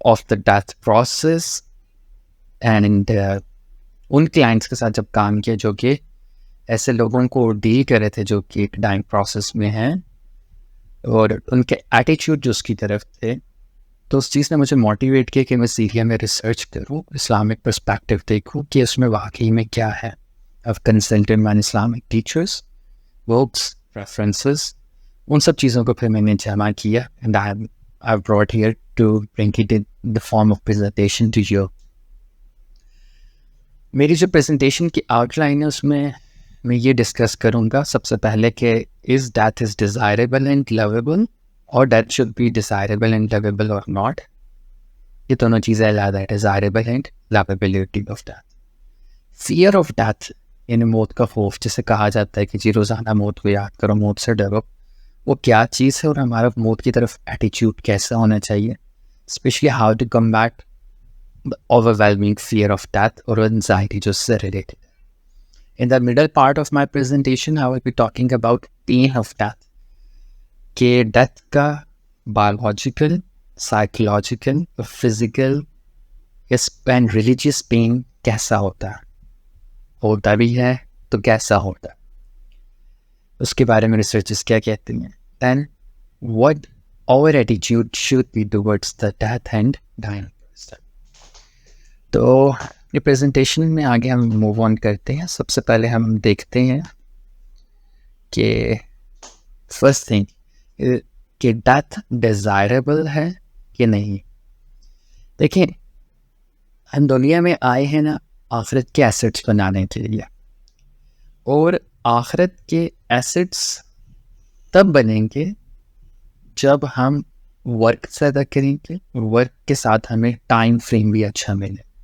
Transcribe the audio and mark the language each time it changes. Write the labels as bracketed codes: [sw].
[ur] The death process, and in clients کے ساتھ جب کام کیا جو کہ ایسے لوگوں کو ڈیل کر رہے تھے جو کہ ایک ڈائنگ پروسیس میں ہیں، اور ان کے ایٹیٹیوڈ جو اس کی طرف تھے، تو اس چیز نے مجھے موٹیویٹ کیا کہ میں اس ایریا میں ریسرچ کروں، اسلامک پرسپیکٹو دیکھوں کہ اس میں واقعی میں کیا ہے. [en] I've consulted my Islamic teachers, books, references، [ur] ان سب چیزوں کو پھر میں نے جمع کیا [en] and I've brought here to bring it in the form of presentation to you. [ur] میری جو پریزنٹیشن کی آؤٹ لائن ہے اس میں یہ ڈسکس کروں گا سب سے پہلے کہ [en] is death is desirable and lovable or death should be desirable and lovable or not. [ur] یہ دونوں چیزیں علیحدہ ہے، [en] desirable and lovability of death. [ur] fear of death یعنی موت کا خوف، جسے کہا جاتا ہے کہ جی روزانہ موت کو یاد کرو، موت سے ڈرو، وہ کیا چیز ہے اور ہمارا موت کی طرف ایٹیٹیوڈ کیسا ہونا چاہیے، especially [en] how to combat the overwhelming fear of death [ur] اور anxiety جو اس سے related ہے. [en] In the middle part of my presentation, I will be talking about pain of death. [ur] کہ ڈیتھ کا biological, psychological, physical and religious pain کیسا ہوتا بھی ہے تو کیسا ہوتا ہے، اس کے بارے میں ریسرچرز کیا کہتے ہیں. [en] Then what our attitude should be towards the death and dying person. [ur] تو یہ پریزنٹیشن میں آگے ہم موو آن کرتے ہیں. سب سے پہلے ہم دیکھتے ہیں کہ فرسٹ تھنگ کہ ڈیتھ ڈیزائربل ہے کہ نہیں. دیکھیں، ہم دنیا میں آئے ہیں نا آخرت کے ایسٹس بنانے کے لیے، اور آخرت کے ایسٹس تب بنیں گے جب ہم ورک زیادہ کریں گے اور ورک کے ساتھ ہمیں ٹائم فریم بھی اچھا ملے.